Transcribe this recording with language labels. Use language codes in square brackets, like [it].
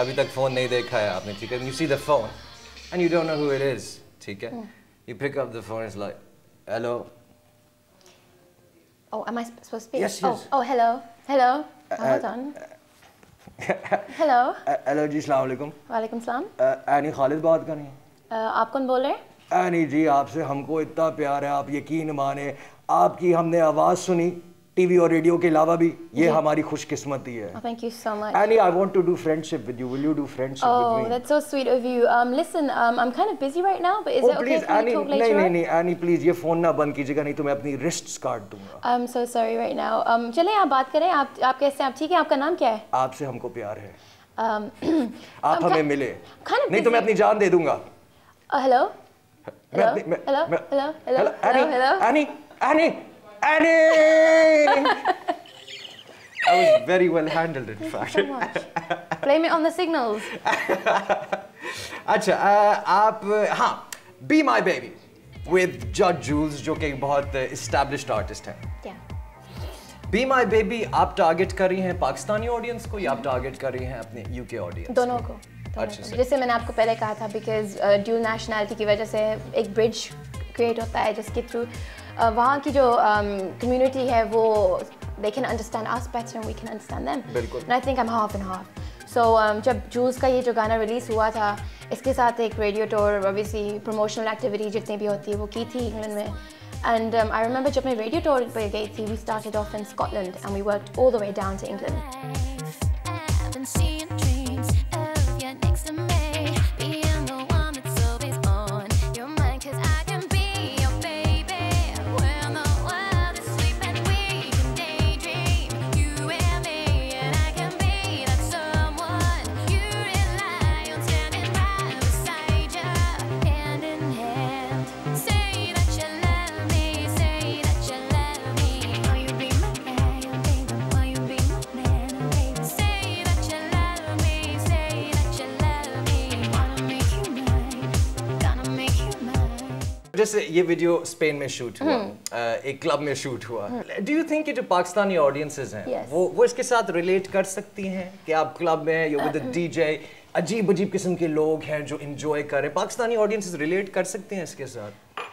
[hi] अभी तक phone नहीं देखा है आपने, ठीक है? [en] You see the phone, and you don't know who it is, [hi] ठीक है? [en] You pick up the phone, it's like, hello. Oh, am I supposed to speak? Yes, yes. Oh, hello. Hello. Hold on. Hello. [hi] Hello जी, अस्सलाम वालेकुम। वालेकुम सलाम। Any Khalid बात कर रही हैं? आप कौन बोल रहे हैं? एनी जी, आपसे हमको इतना प्यार है, आप यकीन माने, आपकी हमने आवाज़ सुनी टीवी और रेडियो के अलावा भी, ये हमारी खुशकिस्मती है। [en] Oh, thank you so much. Annie, I want to do friendship with you. Will you do friendship with me? Oh, that's so sweet of you. Listen, I'm kind of busy right now, but is it okay please, if we Annie, talk later on? [hi] नहीं, Annie, please, ये phone ना बंद कीजिएगा, नहीं तो मैं अपनी रिस्ट्स काट दूंगा। [en] I'm so sorry right now. [hi] चलें आप बात करें, आप कैसे हैं? आप ठीक हैं? आपका नाम क्या है? आपसे हमको प्यार है। आप हमें मिले, नहीं तो मैं अपनी जान दे दूंगा। [en] Hello. Hello. [hi] मैं- [en] Hello. [hi] मैं- [en] Hello. Hello. Annie, Hello. Annie, Annie, Annie. I was very well handled, in fact. So much. Blame it on the signals. [hi] अच्छा, आप हाँ, Be My Baby with Judge Jules, जो कि एक बहुत established artist हैं। [en] Yeah. [hi] Be My Baby आप target कर रही हैं पाकिस्तानी ऑडियंस को या आप टारगेट कर रही हैं अपने यूके ऑडियंस? दोनों को। अच्छा सर। जैसे मैंने आपको पहले कहा था, बिकॉज ड्यूल नेशनैलिटी की वजह से एक ब्रिज क्रिएट होता है जिसके थ्रू वहाँ की जो कम्युनिटी है वो [en] they can understand us better and we can understand them. [hi] बिल्कुल। [en] And I think I'm half and half. [hi] So जब जूल्स का ये जो गाना रिलीज हुआ था, इसके साथ एक radio tour, obviously promotional activity जितनी भी होती है वो की थी इंग्लैंड में। [en] And I remember [hi] जब मैं रेडियो टूर पे गई थी, [en] we started off in Scotland and we worked all the way down to England. I've been seeing dreams of you next to me, being the one that's always on your mind, 'cause I can be your baby when the world is sleeping. We can daydream, you and me, and I can be that someone you rely on, standing right beside you, hand in hand. Say that you love me, say that you love me. Will you be my man, baby? Will you be my man, baby? Say that you love me, say that you love me. Wanna make you mine, gonna make you mine. [hi] जैसे ये video Spain में shoot हुआ, एक club में shoot हुआ। Do you think कि जो Pakistani audiences हैं [en] Yes. [hi] वो इसके साथ रिलेट कर सकती हैं कि आप क्लब में या विद डीजे अजीब अजीब किस्म के लोग हैं जो एंजॉय कर रहे हैं, पाकिस्तानी ऑडियंसेस रिलेट कर सकते हैं इसके साथ?